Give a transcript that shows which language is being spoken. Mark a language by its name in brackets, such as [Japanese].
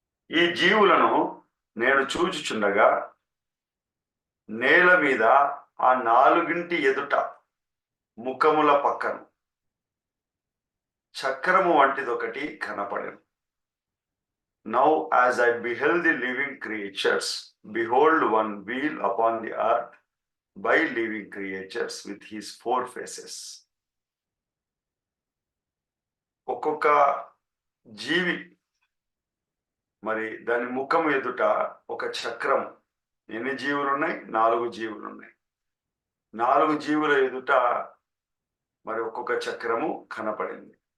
[Telugu] ఈ జీవులను నేను చూచుచుండగా నేల మీద ఆ 4 ఎదుట ముఖముల పక్కన చక్రము వంటిదొకటి కనపడెను. [English] Now as I beheld the living creatures, behold one wheel upon the earth by living creatures with his 4 faces. [Telugu] ఒక్కొక్క జీవి మరి దాని ముఖము ఎదుట ఒక చక్రం. ఎన్ని జీవులు ఉన్నాయి? 4 జీవులు ఉన్నాయి. 4 జీవుల ఎదుట మరి ఒక్కొక్క చక్రము కనపడింది.